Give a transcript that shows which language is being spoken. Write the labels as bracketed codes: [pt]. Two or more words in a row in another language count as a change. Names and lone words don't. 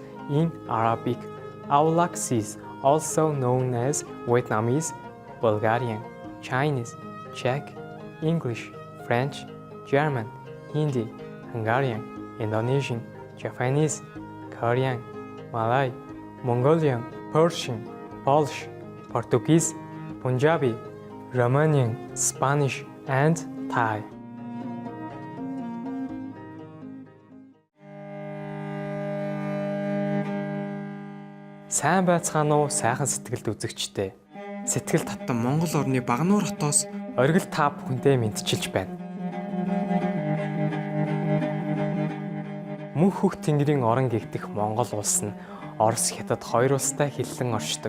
[en] in Arabic, Aulacese, also known as Vietnamese, Bulgarian, Chinese, Czech, English, French, German, Hindi, Hungarian, Indonesian, Japanese, Korean, Malay, Mongolian, Persian, Polish, Portuguese, Punjabi, Romanian, Spanish, and Thai. [mn] Сайн байцгаана уу, сайхан сэтгэлд үзэгчтэй. Сэтгэл татсан Монгол орны Багнуур хотоос оргил та бүхэндээ мэдчилж байна. Мөнх хөх тэнгэрийн орон гэгдэх Монгол улс нь Орос, Хятад хоёр улстай хиллэн оршдог.